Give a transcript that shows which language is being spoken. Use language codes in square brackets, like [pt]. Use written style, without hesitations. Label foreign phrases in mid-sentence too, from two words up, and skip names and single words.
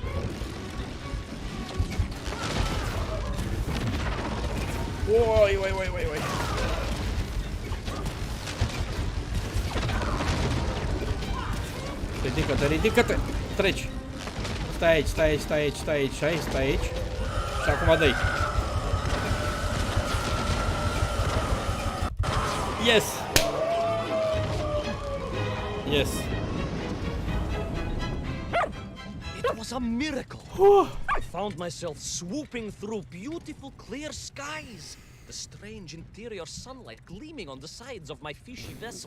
[ro] Oi. Ridică-te! Treci! Stai aici. Și acum dă-i. [en] Yes! It was a miracle. I found myself swooping through beautiful clear skies, the strange interior sunlight gleaming on the sides of my fishy vessel.